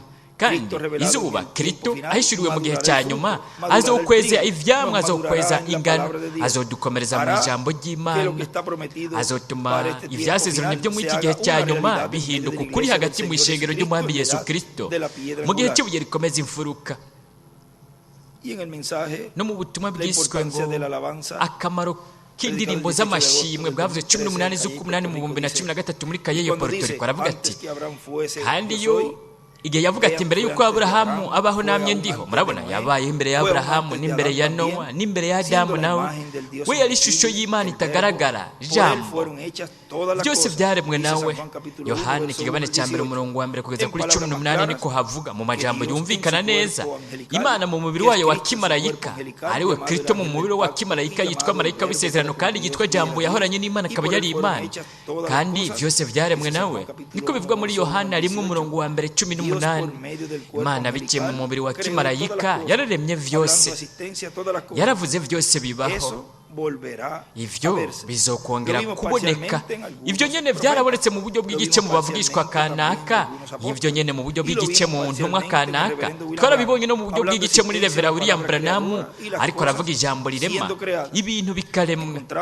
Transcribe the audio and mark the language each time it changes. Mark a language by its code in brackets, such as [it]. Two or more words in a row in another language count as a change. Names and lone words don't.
[rn] Kandi izuba Kristo ahishuriwe mu gihe cya nyuma azokweza ivyamwa, azokweza ingano, azodukomereza mu ijambo ry'Imana, azotuma ivyasezerano byo muri iki gihe cya nyuma bihinduka ukuri hagati mu ishengero ry'Umwami Yesu Kristo mu gihe cy'ubuye rikomeza imfuruka. No mu butumwa bwiswe ngo akamaro k'indirimbo z'amashimwe bwavuze 18 z'ukumunani mu 2013 muri Kayeyo Puerto Rico, aravuga ati kandi yo igihe yavuga ati mbere y'uko Aburahamu abaho namye ndiho. Murabona yabayeho imbere ya Aburahamu n'imbere ya Nowa n'imbere ya Adamu, nawe we yari ishusho y'Imana itagaragara, ijambo byose byaremwe nawe. Yohana ikigabane cya mbere umurongo wa mbere kugeza kuri 18 niko havuga mu majambo yumvikana neza, Imana mu mubiri wayo wa kimarayika, ariwe Kristo mu mubiri wa kimarayika yitwa marayika w'isezerano kandi yitwa jambo, yahoranye n'Imana akaba yari Imana, kandi byose byaremwe nawe. Niko bivuga muri Yohana 1 umurongo wa mbere 18. Imana biciye mu mubiri wa kimarayika yararemye vyose, yaravuze vyose bibaho, ivyo bizokongera kuboneka. Ivyo nyene vyarabonetse mu buryo bw'igice mu bavugishwa kanaka, ivyo nyene mu buryo bw'igice mu ntumwa kanaka, twarabibonye no mu buryo bw'igice muri Revera William Branham, ariko aravuga ijambo rirema ibintu bikaremwa.